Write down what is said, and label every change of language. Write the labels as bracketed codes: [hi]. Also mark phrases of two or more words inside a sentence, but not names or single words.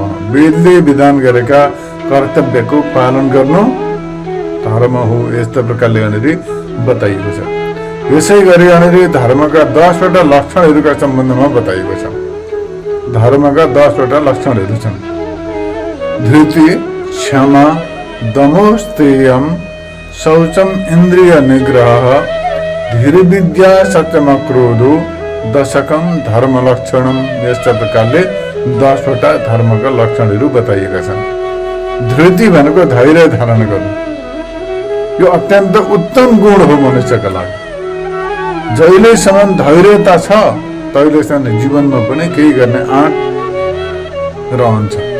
[ne] वेदले विधान गरेका कर्तव्यको पालन गर्नु धर्म हो। यस्तो प्रकारले बताइएको छ। यसै गरी धर्मका 10वटा लक्षणहरूका सम्बन्धमा बताइएको छ। धर्मका 10वटा लक्षणहरू छन्। [sa] धृति, क्षमा, दमो, स्तेयम, शौचम इन्द्रिय निग्रह धीर विद्या सत्यम क्रोधो दशकम धर्म लक्षणम। [ne] यस्ता प्रकारले 10वटा धर्मका लक्षणहरू बताइएका छन्। धृति भनेको धैर्य धारण गर्नु, यो अत्यन्त उत्तम गुण हो मनुष्यका लागि। जहिलेसम्म धैर्यता छ तहिलेसम्म जीवनमा पनि केही गर्ने आँट रहन्छ।